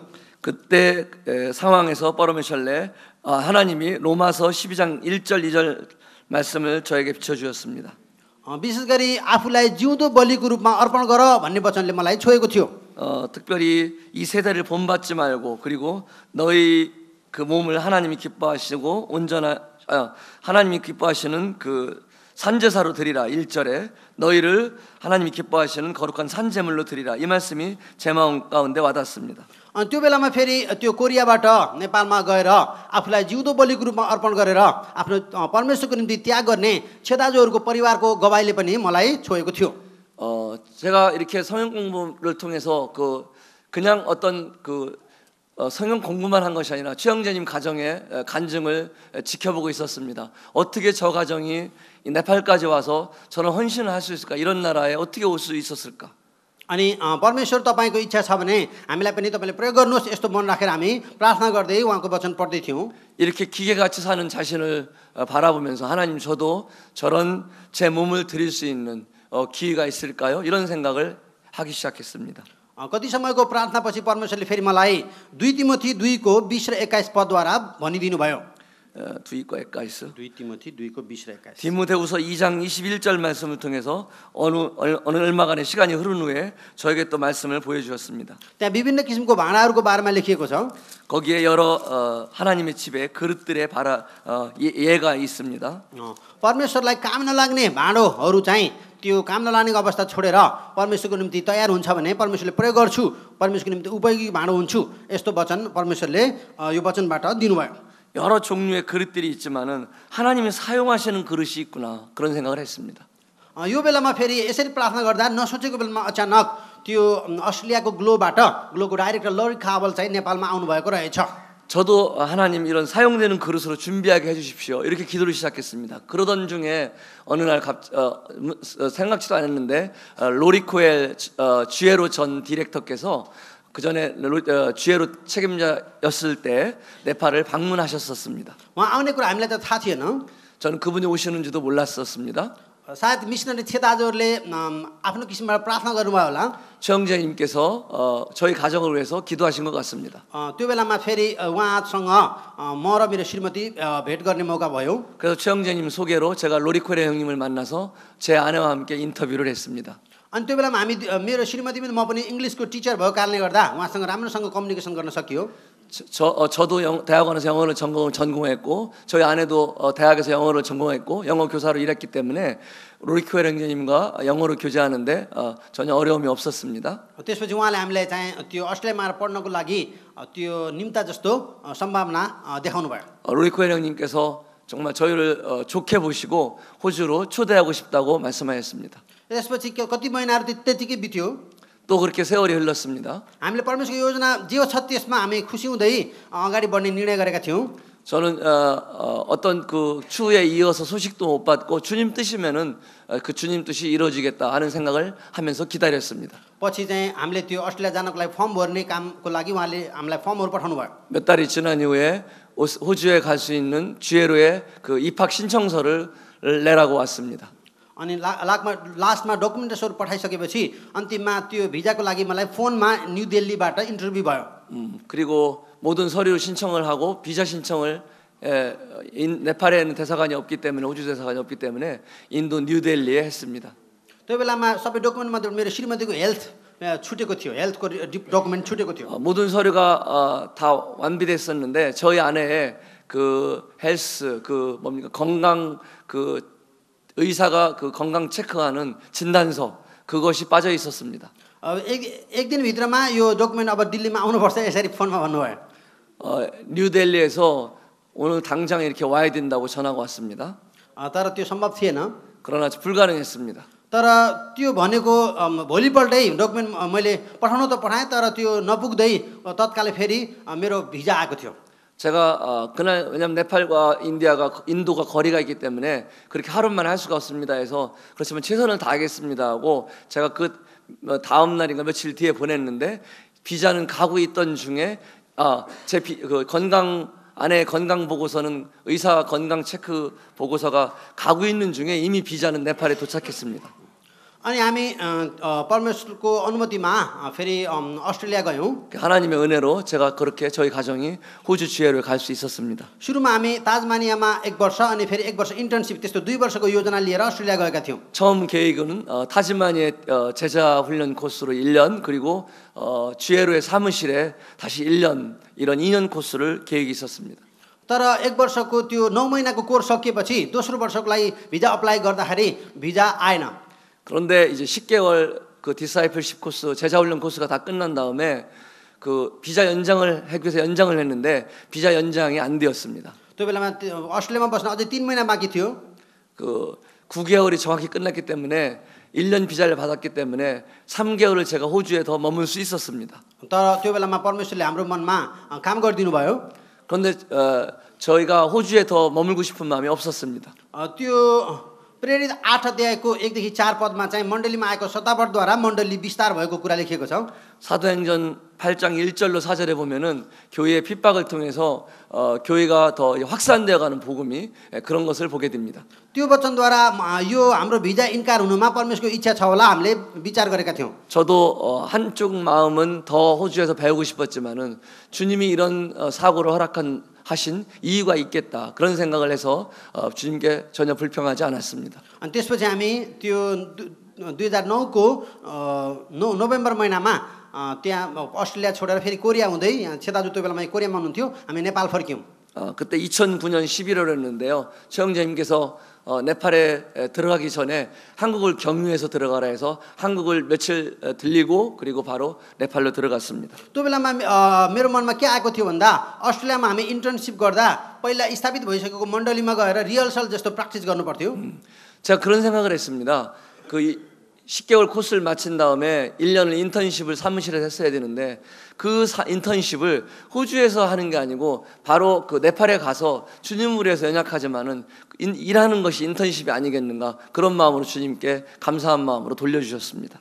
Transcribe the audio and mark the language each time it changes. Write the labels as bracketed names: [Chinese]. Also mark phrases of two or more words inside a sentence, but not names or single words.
[Korean] 그때 상황에서 버르메셜레 하나님이 로마서 12장 1절 2절 말씀을 저에게 비춰 주셨습니다. [Nepali] विशेष गरी आफूलाई जिउँदो बलिको रूपमा अर्पण गर भन्ने वचनले मलाई छोएको थियो। [Korean] 특별히 이 세대를 본받지 말고 그리고 너희 그 몸을 하나님이 기뻐하시고 하나님이 기뻐하시는 그 산제사로 드리라. 1절에 너희를 하나님이 기뻐하시는 거룩한 산제물로 드리라. 이 말씀이 제 마음 가운데 와닿습니다. [Nepali] त्यो बेलामा फेरि त्यो कोरियाबाट नेपालमा गएर आफूलाई जिउँदो बलिको रूपमा अर्पण गरेर आफ्नो परमेश्वरको निम्ति त्याग गर्ने छेदाजुहरूको परिवारको गवाईले पनि मलाई छोएको थियो। [Korean] 제가 이렇게 성경 공부를 통해서 그냥 어떤 성경 공부만 한 것이 아니라 최영재님 가정의 간증을 지켜보고 있었습니다. 어떻게 저 가정이 네팔까지 와서 저는 헌신을 할 수 있을까? 이런 나라에 어떻게 올 수 있었을까? [Nepali] अनि परमेश्वर तपाईँको इच्छा छ भने हामीलाई पनि तपाईँले प्रयोग गर्नुहोस् यस्तो मन राखेर हामी प्रार्थना गर्दै उहाँको वचन पढ्दै थियौँ। [Korean] 이렇게 기계같이 사는 자신을 바라보면서 하나님 저도 저런 제 몸을 드릴 수 있는 기회가 있을까요? 이런 생각을 하기 시작했습니다. [Nepali] कति समयको प्रार्थनापछि परमेश्वरले फेरि मलाई 2 तिमोथी 2को 20 र 21 पदद्वारा भनिदिनु भयो। 2 तिमोथी 2को 20 र 21. [Korean] 디모데후서 2장 21절 말씀을 통해서 어느 얼마간의 시간이 흐른 후에 저에게 또 말씀을 보여주셨습니다. [Nepali] त्यहाँ विभिन्न किसिमको भाँडाहरूको बारेमा लेखिएको छ। [Korean] 거기에 여러 하나님의 집에 그릇들의 예가 있습니다. [Nepali] परमेश्वरलाई काम नलाग्ने भाँडोहरू चाहिँ त्यो काम नलाग्ने अवस्था छोडेर परमेश्वरको निम्ति तयार हुन्छ भने परमेश्वरले प्रयोग गर्छु, परमेश्वरको निम्ति उपयोगी भाँडो हुन्छु, यस्तो वचन परमेश्वरले यो वचनबाट दिनुभयो। [Korean] 여러 종류의 그릇들이 있지만은 하나님이 사용하시는 그릇이 있구나 그런 생각을 했습니다. [Nepali] यो बेलामा फेरि यसरी प्रार्थना गर्दा नसोचेको बेलामा अचानक त्यो अस्ट्रेलियाको ग्लोको डाइरेक्टर लरी खावल चाहिँ नेपालमा आउनुभएको रहेछ। [Korean] 저도 하나님 이런 사용되는 그릇으로 준비하게 해주십시오. 이렇게 기도를 시작했습니다. 그러던 중에 어느 날 생각지도 않았는데 로리코엘 쥐에로 전 디렉터께서 그 전에 쥐에로 책임자였을 때 네팔을 방문하셨었습니다. [Nepali] उहाँ आउने कुरा हामीलाई त थाहा थिएन। [Korean] 저는 그분이 오시는지도 몰랐었습니다. [Nepali] सायद मिसनरी छेदाजुहरूले आफ्नो किसिमबाट प्रार्थना गर्नुभयो होला। [Korean] 최영재님께서 저희 가정을 위해서 기도하신 것 같습니다. [Nepali] त्यो बेलामा फेरि उहाँसँग म र मेरो श्रीमती भेट गर्ने मौका भयो। [Korean] 그래서 최영재님 소개로 제가 로리코레 형님을 만나서 제 아내와 함께 인터뷰를 했습니다. [Nepali] अनि त्यो बेलामा हामी मेरो श्रीमती पनि म पनि [English] English teacher [Nepali] भएको कारणले गर्दा उहाँसँग राम्रोसँग कम्युनिकेसन गर्न सकियो। [Korean] 저도 대학원에서 영어를 전공했고 저희 아내도 대학에서 영어를 전공했고 영어 교사로 일했기 때문에 로리코엘 형제님과 영어로 교제하는데 전혀 어려움이 없었습니다. [Nepali] त्यसपछि उहाँले हामीलाई चाहिँ त्यो अस्ट्रेलियामा पढ्नको लागि त्यो निम्ता जस्तो सम्भावना देखाउनु भयो। [Korean] 로리코엘 형님께서 정말 저희를 좋게 보시고 호주로 초대하고 싶다고 말씀하셨습니다. [Nepali] त्यसपछि कति महिनाहरू त्यतिकै बित्यो। [Korean] 또 그렇게 세월이 흘렀습니다. [Nepali] हामीले परमेश्वरको योजना जे छ त्यसमा हामी खुसी हुँदै अगाडि बढ्ने निर्णय गरेका थियौँ। [Korean] 저는 어떤 그 추후에 이어서 소식도 못 받고 주님 뜻이면은 그 주님 뜻이 이루어지겠다 하는 생각을 하면서 기다렸습니다. [Nepali] पछि चाहिँ हामीले त्यो अस्ट्रेलिया जानको लागि फर्म भर्ने कामको लागि उहाँले हामीलाई फर्महरू पठाउनु भयो। [Korean] 몇 달이 지난 이후에 호주에 갈 수 있는 쥐에로의 그 입학 신청서를 내라고 왔습니다. [Nepali] अनि लास्टमा डकुमेन्टेसनहरू पठाइसकेपछि अन्तिममा त्यो भिजाको लागि मलाई फोनमा न्यू दिल्लीबाट इन्टरभ्यू भयो। [Korean] 그리고 모든 서류 신청을 하고 비자 신청을 네팔에는 대사관이 없기 때문에 호주 대사관이 없기 때문에 인도 뉴델리에 했습니다. [Nepali] त्यो बेलामा सबै डकुमेन्ट मध्ये मेरो श्रीमतीको हेल्थ छुटेको थियो, [English] health document [Nepali] छुटेको थियो। [Korean] 모든 서류가 다 완비됐었는데 저희 아내의 그 헬스 그 뭡니까 건강 그 의사가 그 건강 체크하는 진단서 그것이 빠져 있었습니다. [Nepali] एक दिन भित्रमा यो डकुमेन्ट अब दिल्लीमा आउनुपर्छ यसरी फोनमा भन्नुभयो। [Korean] 뉴델리에서 오늘 당장 이렇게 와야 된다고 전화가 왔습니다. [Nepali] तर त्यो सम्भव थिएन। [Korean] 그러나 불가능했습니다. [Nepali] तर त्यो भनेको भोलिपल्टै डकुमेन्ट मैले पठाउन त पठाएँ तर त्यो नपुग्दै तत्कालै फेरि मेरो भिजा आएको थियो। [Korean] 제가 그날 왜냐면 네팔과 인도가 거리가 있기 때문에 그렇게 하루만 할 수가 없습니다 해서 그렇지만 최선을 다하겠습니다 하고 제가 그 다음 날인가 며칠 뒤에 보냈는데 비자는 가고 있던 중에 제 아내의 건강 보고서는 의사 건강 체크 보고서가 가고 있는 중에 이미 비자는 네팔에 도착했습니다. [Nepali] अनि हामी परमेश्वरको अनुमतिमा फेरि अस्ट्रेलिया गयौँ. [Korean] 하나님의 은혜로 제가 그렇게 저희 가정이 호주 지혜로에 갈 수 있었습니다. [Nepali] सुरुमा हामी ताजमानियामा 1 वर्ष अनि फेरि 1 वर्ष इन्टर्नसिप त्यस्तो 2 वर्षको योजना लिएर अस्ट्रेलिया गएका थियौँ. [Korean] 처음 계획은 타즈마니아 제자 훈련 코스로 1년 그리고 지혜로의 사무실에 다시 1년 이런 2년 코스를 계획이 있었습니다. [Nepali] तर 1 वर्षको त्यो 9 महिनाको कोर्स सकिएपछि दोस्रो वर्षको लागि [English] visa apply [Nepali] गर्दाखेरि भिजा आएन. [Korean] 그런데 이제 10개월 그 [English] discipleship course [Korean] 제자 훈련 코스가 다 끝난 다음에 그 비자 연장을 하기 위해서 연장을 했는데 비자 연장이 안 되었습니다. [Nepali] त्यो बेलामा अस्ट्रेलियामा बस्न अझै 3 महिना बाँकी थियो. [Korean] 그 9개월이 정확히 끝났기 때문에 1년 비자를 받았기 때문에 3개월을 제가 호주에 더 머물 수 있었습니다. [Nepali] तर त्यो बेलामा परमेश्वरले हाम्रो मनमा काम गरिदिनु भयो. [Korean] 그런데 저희가 호주에 더 머물고 싶은 마음이 없었습니다. [Nepali] त्यो प्रेरित 8 अध्यायको 1 देखि 4 पदमा चाहिँ मण्डलीमा आएको सतावटद्वारा मण्डली विस्तार भएको कुरा लेखिएको छ. [Korean] 사도행전 8장 1절로 4절에 보면은 교회의 핍박을 통해서 교회가 더 확산되어 가는 복음이 그런 것을 보게 됩니다. [Nepali] त्यो वचनद्वारा यो हाम्रो भिजा इन्कार हुनुमा परमेश्वरको इच्छा छ होला हामीले विचार गरेका थियौं. [Korean] 저도 한쪽 마음은 더 호주에서 배우고 싶었지만은 주님이 이런 사고를 하신 이유가 있겠다 그런 생각을 해서 주님께 전혀 불평하지 않았습니다. [Nepali] अनि त्यसपछि हामी त्यो 2009 को नोभेम्बर महिनामा त्यहाँ अस्ट्रेलिया छोडेर फेरि कोरिया हुँदै छेदाजु त्यो बेलामा कोरियामा हुनुहुन्थ्यो. हामी नेपाल फर्क्यौं. [Korean] 그때 2009년 11월이었는데요. 최영재님께서 네팔에 들어가기 전에 한국을 경유해서 들어가라 해서 한국을 며칠 들리고 그리고 바로 네팔로 들어갔습니다. [Nepali] त्यो बेलामा मेरो मनमा के आएको थियो भन्दा अस्ट्रेलियामा हामी इन्टर्नशिप गर्दा पहिला स्थापित भइसकेको मण्डलीमा गएर रिहर्सल जस्तो प्र्याक्टिस गर्नु पर्थ्यो. [Korean] 제가 그런 생각을 했습니다. 그 10개월 코스를 마친 다음에 1년을 인턴십을 사무실에서 했어야 되는데 그 인턴십을 호주에서 하는 게 아니고 바로 그 네팔에 가서 주님을 위해서 연약하지만은 일하는 것이 인턴십이 아니겠는가 그런 마음으로 주님께 감사한 마음으로 돌려주셨습니다.